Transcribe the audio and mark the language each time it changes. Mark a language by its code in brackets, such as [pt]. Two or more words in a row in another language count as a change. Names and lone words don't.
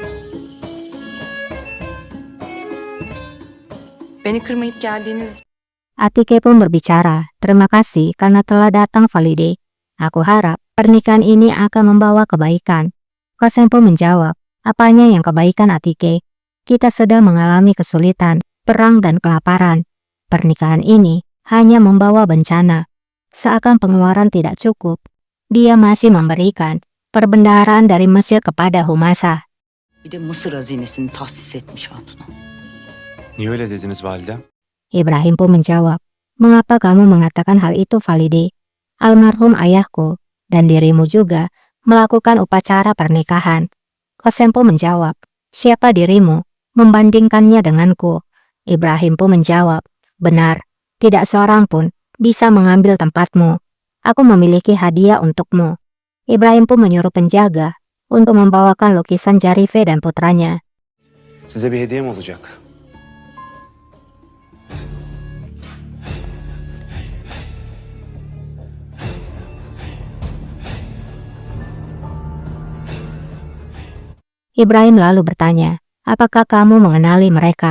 [tr] Beni kırmayıp geldiğiniz [id] Atike pun berbicara, terima kasih karena telah datang Valide. Aku harap pernikahan ini akan membawa kebaikan. Qasem pun menjawab, apanya yang kebaikan Atike? Kita sedang mengalami kesulitan, perang dan kelaparan. Pernikahan ini hanya membawa bencana. Seakan pengeluaran tidak cukup, dia masih memberikan perbendaharaan dari Mesir kepada Humasa. [tr] Bir de Mısır hazinesini tahsis etmiş hatuna. Niye öyle dediniz validem? [id] Ibrahim pun menjawab, mengapa kamu mengatakan hal itu Valide? Almarhum ayahku dan dirimu juga melakukan upacara pernikahan. Qasem pun menjawab, siapa dirimu membandingkannya denganku? Ibrahim pun menjawab, benar, tidak seorang pun bisa mengambil tempatmu. Aku memiliki hadiah untukmu. Ibrahim pun menyuruh penjaga untuk membawakan lukisan Jarife dan putranya. [tr] Size bir hediyem olacak. [id] Ibrahim lalu bertanya, apakah kamu mengenali mereka?